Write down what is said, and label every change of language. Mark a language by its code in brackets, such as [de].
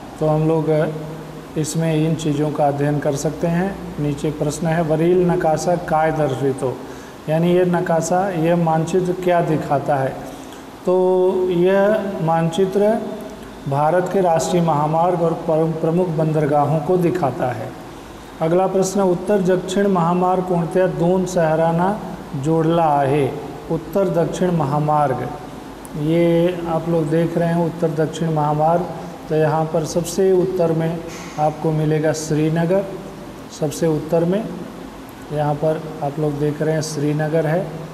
[hi] तो हम लोग इसमें इन चीज़ों का अध्ययन कर सकते हैं। नीचे प्रश्न है, [mr] वरील नकाशा काय दर्शितो, [hi] यानी ये नकाशा, यह मानचित्र क्या दिखाता है? तो यह मानचित्र भारत के राष्ट्रीय महामार्ग और प्रमुख बंदरगाहों को दिखाता है। अगला प्रश्न, [mr] उत्तर दक्षिण महामार्ग कोणत्या दोन शहरांना जोड़ला आहे? [hi] उत्तर दक्षिण महामार्ग, ये आप लोग देख रहे हैं उत्तर दक्षिण महामार्ग। तो यहाँ पर सबसे उत्तर में आपको मिलेगा श्रीनगर, सबसे उत्तर में यहाँ पर आप लोग देख रहे हैं श्रीनगर है।